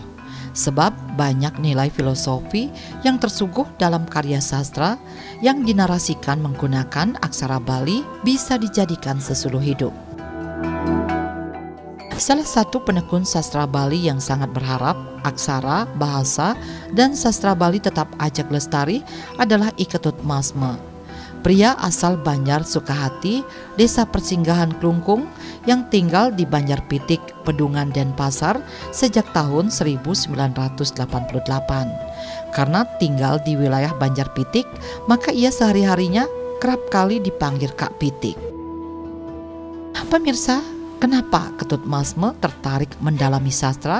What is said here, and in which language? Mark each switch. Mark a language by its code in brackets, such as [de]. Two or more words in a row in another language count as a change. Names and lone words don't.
[id] Sebab banyak nilai filosofi yang tersuguh dalam karya sastra yang dinarasikan menggunakan aksara Bali bisa dijadikan sesuluh hidup. Salah satu penekun sastra Bali yang sangat berharap aksara, bahasa, dan sastra Bali tetap ajak lestari adalah I Ketut Masme. Pria asal Banjar Sukahati, desa persinggahan Klungkung yang tinggal di Banjar Pitik, Pedungan, Denpasar sejak tahun 1988. Karena tinggal di wilayah Banjar Pitik, maka ia sehari-harinya kerap kali dipanggil Kak Pitik. Pemirsa, kenapa Ketut Masme tertarik mendalami sastra?